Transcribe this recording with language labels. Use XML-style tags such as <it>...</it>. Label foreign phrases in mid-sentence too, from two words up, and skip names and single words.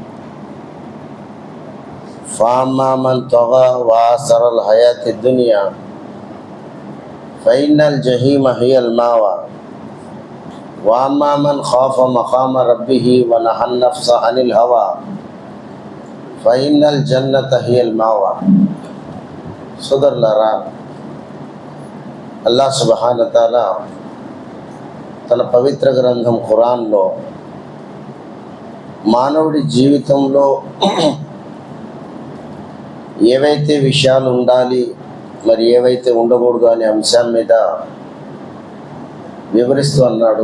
<ar>فأما من طغى وآثر الحياة الدنيا فإن الجحيم هي المأوى وأما من خاف مقام ربه ونهى النفس عن الهوى فإن الجنة هي المأوى.</ar> <te>సోదరులారా,</te> <ar>الله سبحانه وتعالى</ar> <te>తన పవిత్ర గ్రంథం ఖురాన్లో మానవుడి జీవితంలో ఏవైతే విషయాలు ఉండాలి, మరి ఏవైతే ఉండకూడదు అనే అంశం మీద వివరిస్తూ అన్నాడు.</te>